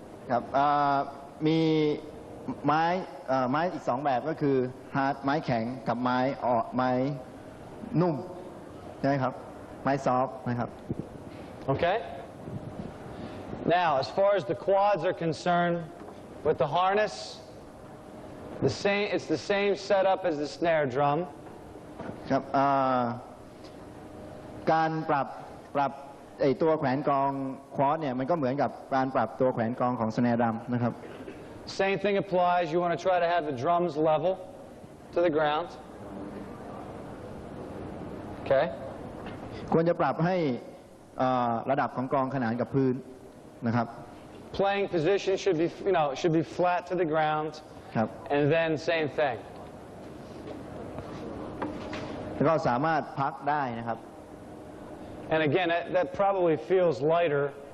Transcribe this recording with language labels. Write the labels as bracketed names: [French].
[Thai] ครับมีไม้อีกสองแบบก็คือฮาร์ดไม้แข็งกับไม้นุ่มใช่ไหมครับไม้ซอฟต์นะครับ [English] Okay? Now, as far as the quads are concerned, with the harness, it's the same setup as the snare drum. [Thai] ครับการปรับตัวแขวนกลองควอร์ดเนี่ยมันก็เหมือนกับการปรับตัวแขวนกลองของสแนร์ดรัมนะครับ [English] Same thing applies. You want to try to have the drums level to the ground. Okay? [Thai] ควรจะปรับให้ระดับของกลองขนานกับพื้นนะครับ [English] Playing position should be flat to the ground. [Thai] ครับ [English] And then same thing. [Thai] แล้วก็สามารถพักได้นะครับ [English] And again, that probably feels lighter.